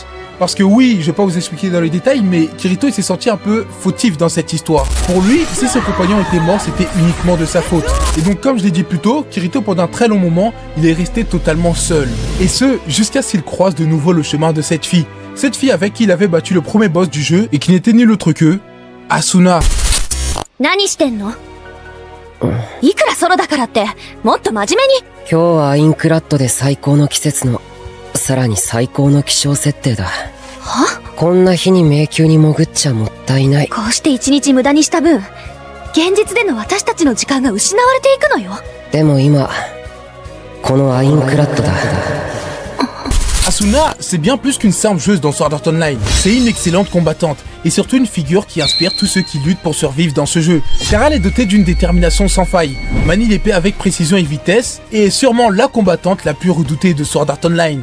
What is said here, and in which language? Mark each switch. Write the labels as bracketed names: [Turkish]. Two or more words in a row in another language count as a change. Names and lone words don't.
[French] Parce que oui, je vais pas vous expliquer dans les détails, mais Kirito il s'est senti un peu fautif dans cette histoire. Pour lui, si ses compagnons étaient morts, c'était uniquement de sa faute. Et donc comme je l'ai dit plus tôt, Kirito pendant un très long moment, il est resté totalement seul. Et ce, jusqu'à ce qu'il croise de nouveau le chemin de cette fille. Cette fille avec qui il avait battu le premier boss du jeu et qui n'était nul autre que Asuna. [Japanese] 何してんの？いくらソロだからってもっと真面目に。今日はアインクラッドで最高の季節の、さらに最高の気象設定だ。は？こんな日に迷宮に潜っちゃもったいない。こうして一日無駄にした分、現実での私たちの時間が失われていくのよ。でも今、このアインクラッドだ。 [French] Asuna, c'est bien plus qu'une simple joueuse dans Sword Art Online. C'est une excellente combattante, et surtout une figure qui inspire tous ceux qui luttent pour survivre dans ce jeu. Car elle est dotée d'une détermination sans faille, manie l'épée avec précision et vitesse, et est sûrement la combattante la plus redoutée de Sword Art Online.